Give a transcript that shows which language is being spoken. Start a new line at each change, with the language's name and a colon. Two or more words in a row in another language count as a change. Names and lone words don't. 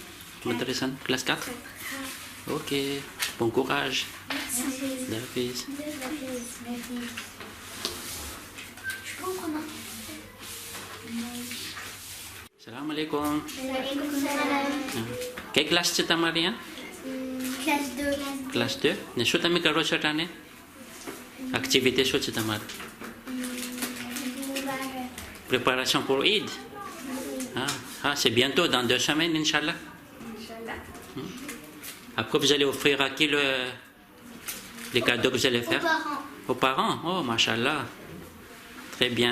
Gujarati: મદ્રેસા ક્લાસ 4?
French: Ok, bon courage. Merci.
Arabic: Salam alaikum.
Gujarati: કઈ ક્લાસ છે તમારી અહીંયા?
French: Classe 2.
Gujarati: ક્લાસ 2? ને શું તમે કરો છો તાને? એક્ટિવિટી શું છે તમારે?
French: Préparation pour Eid? Ah, c'est bientôt, dans 2 semaines,
Arabic: إن شاء الله.
French: Après, vous allez offrir à qui les cadeaux que vous allez faire? Aux parents. Oh,
Arabic: ما شاء الله.
French: Très bien.